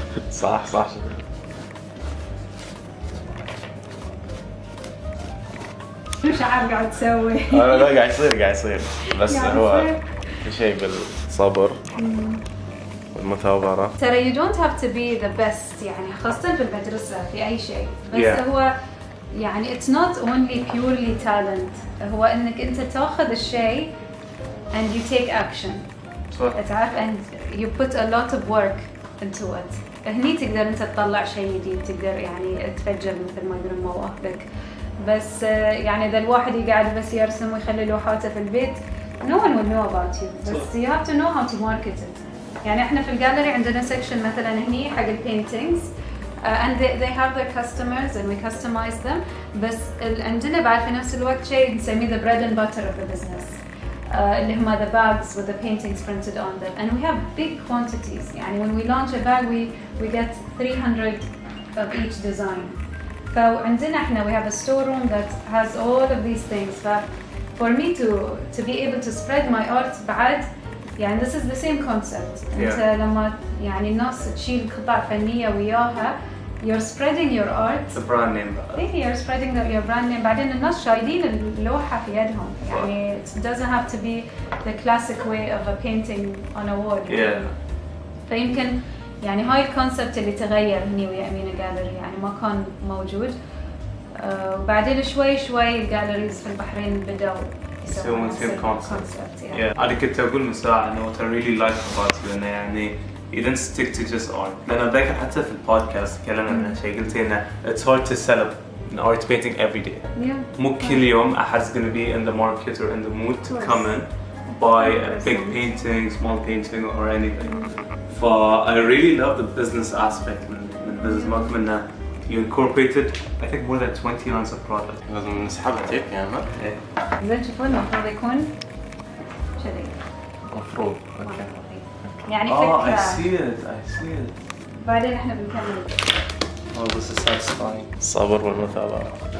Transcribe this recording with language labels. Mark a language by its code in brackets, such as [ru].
[ar] صح. مش عارف قاعد تسوي. لا قاعد يصير بس هو في شيء بالصبر والمثابرة. ترى [en] you don't have to be the best [ar] يعني خاصة في المدرسة في أي شيء بس هو يعني [en] it's not only purely talent. [ar] هو إنك أنت تأخذ الشيء [en] and you take action. [ar] تعرف [en] and you put a lot of work into it. [ar] هني تقدر أنت تطلع شيء جديد تقدر يعني تفجر مثل ما يقولون مواهبك. بس يعني إذا الواحد يقعد بس يرسم ويخلي لوحاته في البيت [en] no one will know about you. [ar] بس [en] you have to know how to market it. [ar] يعني إحنا في الجاليري عندنا [en] section [ar] مثلاً هني حق [en] paintings and they have their customers and we customize them. [ar] بس عندنا بعد في نفس الوقت شيء نسميه [en] the bread and butter of the business. [ar] اللي هما [en] the bags with the paintings printed on them and we have big quantities. [ar] يعني [en] when we launch a bag we get 300 of each design. [ar] فعندنا إحنا [en] we have a storeroom that has all of these things. For me to be able to spread my art [ar] بعد يعني [en] this is the same concept. [ar] أنت لما يعني الناس تشيل قطع فنية وياها [en] you're spreading your art. The brand name [ar] بقى. إيه [en] you're spreading your brand name. [ar] بعدين الناس شايلين اللوحة في يدهم. يعني [en] it doesn't have to be the classic way of a painting on a wall. Yeah. [ar] فيمكن يعني هاي الكونسبت اللي تغير هني ويا أمينة جاليري يعني ما كان موجود. وبعدين شوي الجاليريز في البحرين بدأوا يسوون نفس الكونسبت. أنا كنت أقول مساعة إنه [en] what I really like about you [ar] إنه يعني [en] you didn't stick to just art. [ar] لأن ذاك حتى في البودكاست تكلمنا عن شيء قلت إنه [en] it's hard to sell an art painting every day. [ar] مو كل يوم [en] أحد's gonna be in the market or in the mood to come in buy a big painting, small painting or anything. I really love the business aspect [ar] من [en] business [ar] ماكم إنه [en] you incorporated I think more than 20 lines of product. [ar] لازم نسحبها تيك يا ما. زين شوفوا المفروض يكون كذي. مفروض. يعني فكرة. [en] I see it. [ar] بعدين احنا بنكمل. [en] This is satisfying. [ar] الصبر والمثابرة.